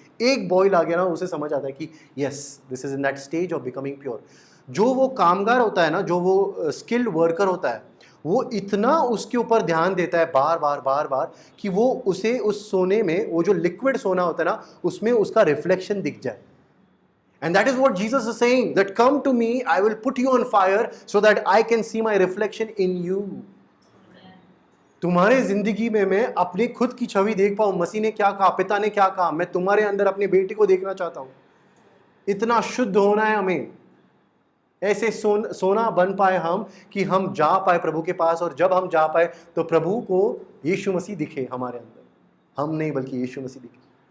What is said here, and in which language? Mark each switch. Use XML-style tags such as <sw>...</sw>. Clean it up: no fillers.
<hi>एक बॉयल आ गया ना, उसे समझ आता है कि</hi> <en>Yes, this is in that stage of becoming pure.</en> <hi>जो वो कामगार होता है ना, जो वो स्किल्ड वर्कर होता है, वो इतना उसके ऊपर ध्यान देता है बार बार कि वो उसे उस सोने में, वो जो लिक्विड सोना होता है ना, उसमें उसका रिफ्लेक्शन दिख जाए।</hi> <en>And that is what Jesus is saying, that come to me, I will put you on fire so that I can see my reflection in you.</en> <hi>तुम्हारे जिंदगी में मैं अपनी खुद की छवि देख पाऊं। मसीह ने क्या कहा, पिता ने क्या कहा, मैं तुम्हारे अंदर अपने बेटे को देखना चाहता हूं। इतना शुद्ध होना है हमें, ऐसे सोना बन पाए हम कि हम जा पाए प्रभु के पास, और जब हम जा पाए तो प्रभु को यीशु मसीह दिखे हमारे अंदर, हम नहीं बल्कि यीशु मसीह दिखे।</hi>